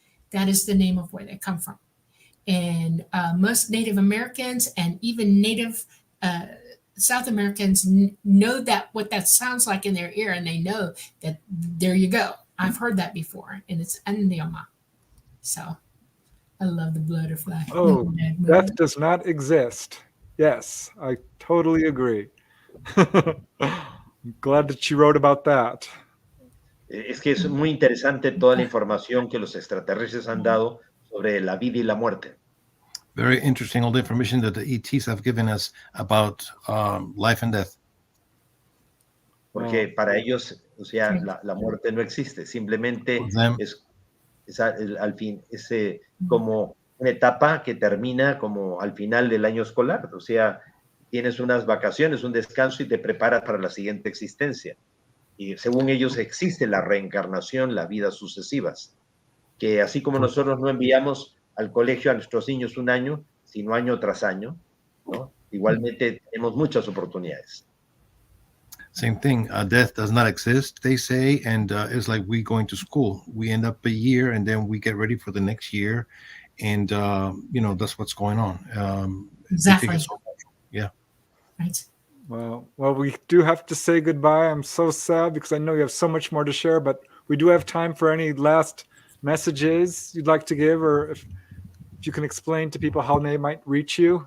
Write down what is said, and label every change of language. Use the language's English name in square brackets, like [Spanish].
[English] That is the name of where they come from. And most Native Americans and even Native South Americans know that what that sounds like in their ear, and they know that there you go. I've heard that before, and it's Andioma. So I love the butterfly. oh, death does not exist. Yes, I totally agree. I'm glad that you wrote about that. [Spanish] Es que es muy interesante toda la información que los extraterrestres han dado sobre la vida y la muerte. [English] Very interesting, all the information that the ETs have given us about life and death. [Spanish] Porque para ellos, o sea, la muerte no existe, simplemente es al fin, es como una etapa que termina como al final del año escolar, o sea, tienes unas vacaciones, un descanso y te preparas para la siguiente existencia. Y según ellos existe la reencarnación, las vidas sucesivas, que así como nosotros no enviamos al colegio a nuestros niños un año, sino año tras año, ¿no? Igualmente tenemos muchas oportunidades. [English] Same thing. Death does not exist, they say, and it's like we going to school. We end up a year, and then we get ready for the next year, and that's what's going on. Exactly. Yeah. Right. Well, we do have to say goodbye. I'm so sad because I know you have so much more to share, but we do have time for any last messages you'd like to give, or if you can explain to people how they might reach you.